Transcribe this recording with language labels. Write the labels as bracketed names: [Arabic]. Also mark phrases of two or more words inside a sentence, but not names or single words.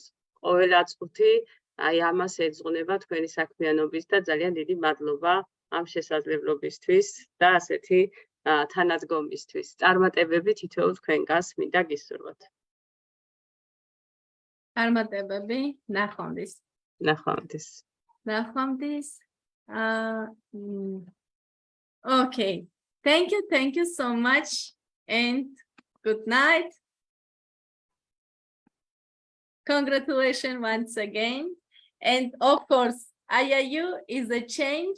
[Georgian] ყოველი აწუთი აი ამას ეძღვნება თქვენი საქმიანობის და ძალიან დიდი მადლობა ამ შესაძლებლობისთვის და ასეთი თანადგომისთვის. წარმატებები თითოეულ თქვენგანს მინდა გისურვოთ. წარმატებები, ნახვამდის. ნახვამდის. ნახვამდის. [English] Okay. Thank you so much and good night. Congratulations once again. And of course, IIU is a change.